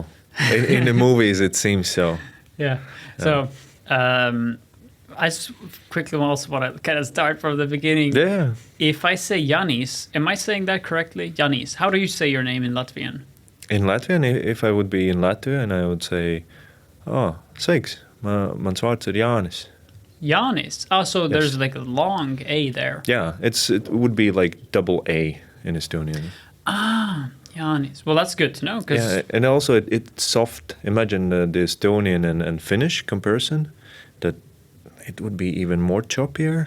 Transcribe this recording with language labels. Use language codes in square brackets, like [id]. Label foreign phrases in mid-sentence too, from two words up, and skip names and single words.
[en] In the movies, it seems so. Yeah. So, I quickly also want to kind of start from the beginning. Yeah. If I say Jānis, am I saying that correctly? Jānis. How do you say your name in Latvian? In Latvian, if I would be in Latvia, and I would say, [lv] oh, sveiks, mans vārds ir Jānis. [en] Jānis. Oh, so Yes. there's like a long A there. Yeah, it would be like double A in Estonian. Jānis. Well, that's good to know because Yeah, and also it's soft. Imagine the Estonian and Finnish comparison, that it would be even more choppier.